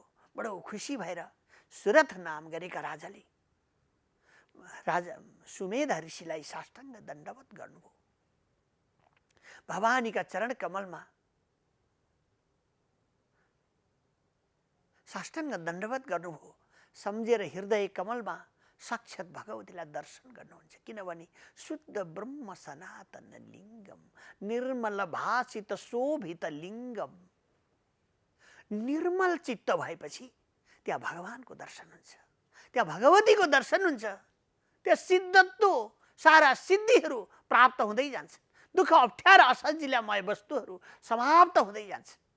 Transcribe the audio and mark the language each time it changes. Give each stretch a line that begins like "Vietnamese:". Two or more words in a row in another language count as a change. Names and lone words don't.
Nepali: बडो खुसी भएर सुरथ नाम गरेका राजाले राजा सुमेध ऋषिलाई साष्टाङ्ग दण्डवत गर्नुभयो। भवानीका चरण कमलमा साष्टाङ्ग दण्डवत गर्नुभयो। सम्झेर हृदय कमलमा साक्षात भगवतीलाई दर्शन गर्नुहुन्छ।
Sanskrit: किनभने शुद्ध ब्रह्म सनातन लिङ्गम, निर्मल भासित शोभित लिङ्गम।
Nepali: निर्मल चित्त भएपछि त्यहाँ भगवानको दर्शन हुन्छ, त्यहाँ भगवतीको दर्शन हुन्छ, त्यहाँ सिद्धत्व सारा सिद्धिहरू प्राप्त हुँदै जान्छ। दुःख अप्ठ्यारा असजिलामय वस्तुहरू समाप्त हुँदै जान्छ।